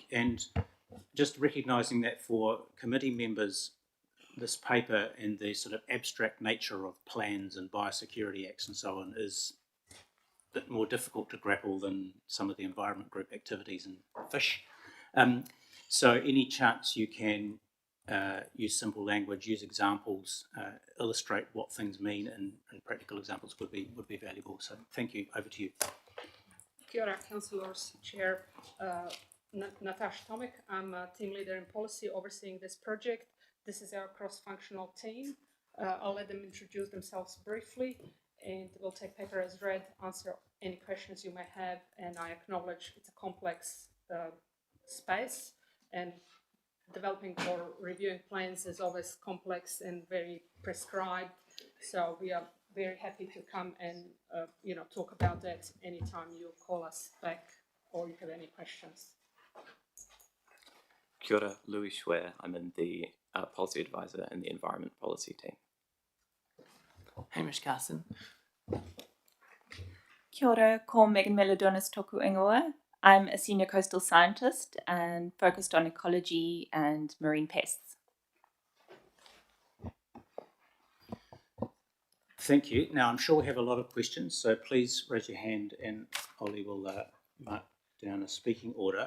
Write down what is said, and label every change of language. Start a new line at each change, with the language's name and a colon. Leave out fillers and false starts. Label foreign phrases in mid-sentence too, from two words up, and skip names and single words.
English: And just recognising that for committee members, this paper and the sort of abstract nature of plans and biosecurity acts and so on is a bit more difficult to grapple than some of the environment group activities and fish. So any chance you can use simple language, use examples, illustrate what things mean and practical examples would be valuable. So thank you. Over to you.
Māori: Kia ora,
English: councillors, chair. Natasha Tomic. I'm a team leader in policy overseeing this project. This is our cross-functional team. I'll let them introduce themselves briefly, and we'll take paper as read, answer any questions you may have, and I acknowledge it's a complex space, and developing or reviewing plans is always complex and very prescribed, so we are very happy to come and talk about that anytime you call us back or you have any questions.
Māori: Kia ora,
English: Louis Schwer. I'm in the policy advisor in the environment policy team. Hamish Carson.
Māori: Kia ora, ko Megan Melodonis toku ingoa.
English: I'm a senior coastal scientist and focused on ecology and marine pests. Thank you. Now, I'm sure we have a lot of questions, so please raise your hand and Ollie will mark down a speaking order.